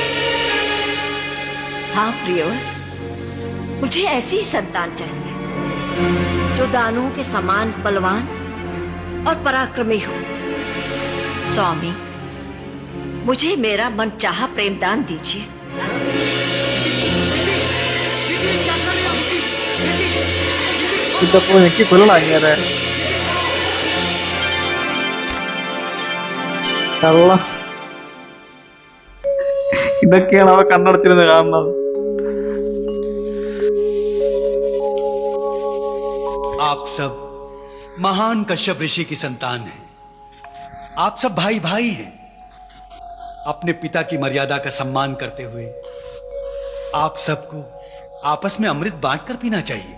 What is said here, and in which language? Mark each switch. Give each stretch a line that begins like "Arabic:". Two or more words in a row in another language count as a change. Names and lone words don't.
Hindi: हाँ प्रियवर, मुझे ऐसी ही संतान चाहिए जो दानवों के समान बलवान और पराक्रमी हो। स्वामी, मुझे मेरा मनचाहा प्रेमदान दीजिए।
Malayalam: ഇതപ്പോ എനിക്ക് കൊള്ളാങ്ങിയത് കള്ള. ഇതൊക്കെയാണ് അവ കണ്ണടച്ചിരുന്ന് കാണുന്നത്.
Hindi: आप सब महान कश्यप ऋषि की संतान हैं। आप सब भाई भाई हैं। अपने पिता की मर्यादा का सम्मान करते हुए आप सबको आपस में अमृत बांटकर पीना चाहिए।